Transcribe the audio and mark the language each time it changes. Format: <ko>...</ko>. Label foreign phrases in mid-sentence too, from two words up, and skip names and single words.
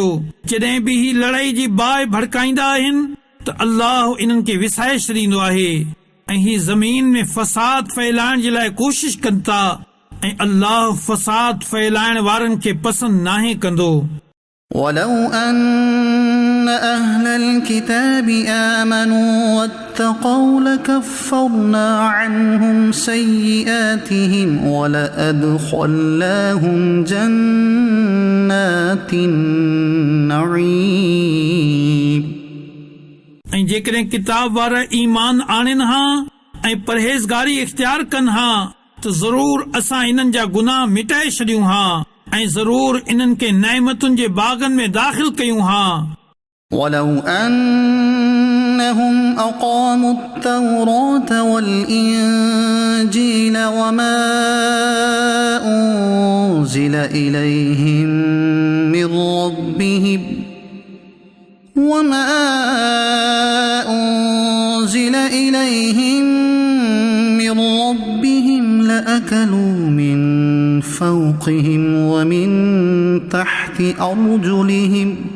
<sd>जॾहिं बि ही लड़ाई जी बाहि भड़काईंदा आहिनि त अल्लाह इन्हनि खे विसाए छॾींदो आहे, ऐं ही ज़मीन में फ़साद फैलाइण जे लाइ कोशिश कनि था, ऐं अल्लाह फ़साद फैलाइण वारनि खे पसंदि नाहे कंदो।</sd> <ar>ولو أن أهل الكتاب آمنوا واتقوا لكفرنا عنهم سيئاتهم ولأدخلناهم جنات النعيم।</ar> <sd>ऐं जेकॾहिं किताब वारा ईमान आणनि हा ऐं परहेज़गारी इख्तियार कनि हा त ज़रूर असां इन्हनि जा गुनाह मिटाए छॾियूं हा ऐं ज़रूर इन्हनि खे नेमतुनि जे बाग़नि में दाख़िल कयूं हा।</sd> <ar>ولو أنهم أقاموا التوراة والإنجيل وما أنزل إليهم من ربهم لأكلوا من فوقهم ومن تحت أرجلهم</ar>